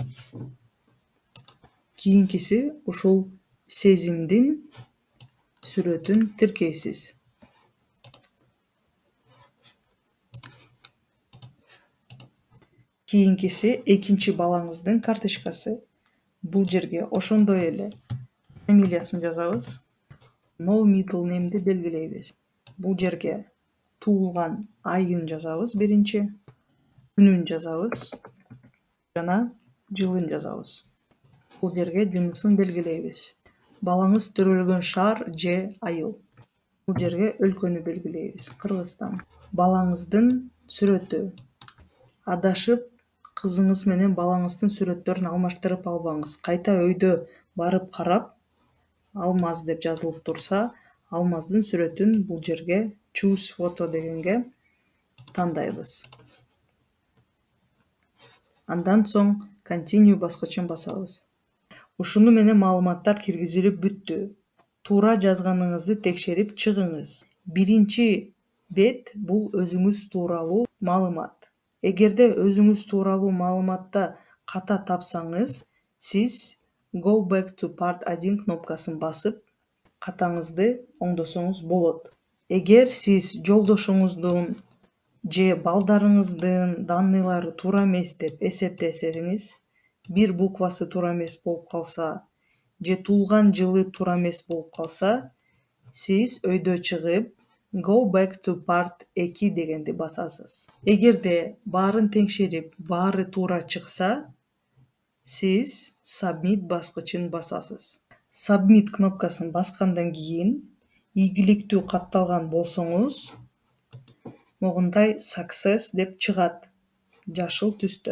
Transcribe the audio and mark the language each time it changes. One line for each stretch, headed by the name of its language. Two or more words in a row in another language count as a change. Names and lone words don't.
Kyrgyz: Кийинкиси ушул сезимдин сүрөтүн тиркейсиз. Кийинкиси экинчи балаңыздын карточкасы. Бул жерге ошондой эле фамилиясын жазабыз. No middle name'ди белгилейбиз. Бул жерге туулган айын жазабыз биринчи, күнүн жазабыз жана жылын жазабыз. Бул жерге жынысын белгилейбиз. Балаңыз төрөлгөн шаар же айыл. Бул жерге өлкөнү белгилейбиз. Кыргызстан. Балаңыздын сүрөтү. Адашып кызыңыз менен балаңыздын сүрөттөрүн алмаштырып албаңыз. Кайта өйдө барып карап, алмаз деп жазылып турса, алмаздын сүрөтүн бул жерге
English: choose photo
Kyrgyz: дегенге тандайбыз. Андан соң continue баскычын басабыз. Ушуну менен маалыматтар киргизилип бүттү. Туура жазганыңызды текшерип чыгыңыз. Биринчи бет бул өзүңүз тууралуу маалымат. Эгерде өзүңүз тууралуу маалыматта ката тапсаңыз, сиз
English: Go back to part 1
Kyrgyz: кнопкасын басып, катаңызды оңдосоңуз болот. Эгер сиз жолдошуңуздун же балдарыңыздын данныйлары туура эмес деп эсептесеңиз, бир буквасы туура эмес болуп калса, же туулган жылы туура эмес болуп калса, сиз өйдө чыгып
English: Go back to part 2
Kyrgyz: дегенди басасыз. Эгерде баарын текшерип, баары туура чыкса, сиз Submit баскычын басасыз. Submit кнопкасын баскандан кийин, ийгиликтүү катталган болсоңуз, могундай Success деп чыгат, жашыл түстө.